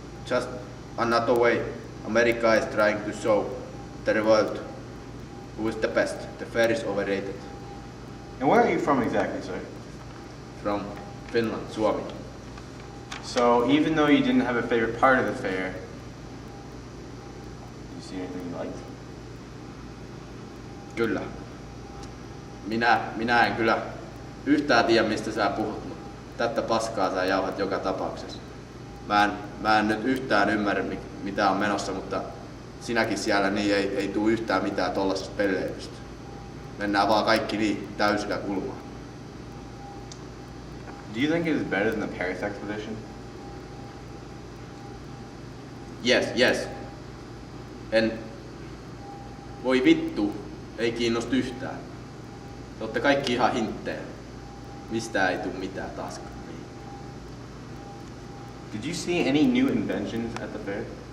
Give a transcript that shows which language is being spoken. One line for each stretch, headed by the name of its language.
English: Just another way America is trying to show the world who is the best. The fair is overrated. And where are you from exactly, sir? From Finland, Suomi. So, even though you didn't have a favorite part of the fair, did you see anything you liked?
Finnish: Kyllä. Minä en kyllä yhtään tiedä, mistä sä puhut, mutta tätä paskaa sä jauhat joka tapauksessa. Mä en nyt yhtään ymmärrä, mitä on menossa, mutta sinäkin siellä niin ei tule yhtään mitään tollasesta pelleilystä. Mennään vaan kaikki niin täysillä kulmaan.
English: Do you think it is better than the Paris Exposition? Yes.
Finnish: Voi vittu, ei kiinnosta yhtään. Te ootte kaikki ihan hinttejä. Mistään ei tuu mitään taaskaan.
English: Did you see any new inventions at the fair?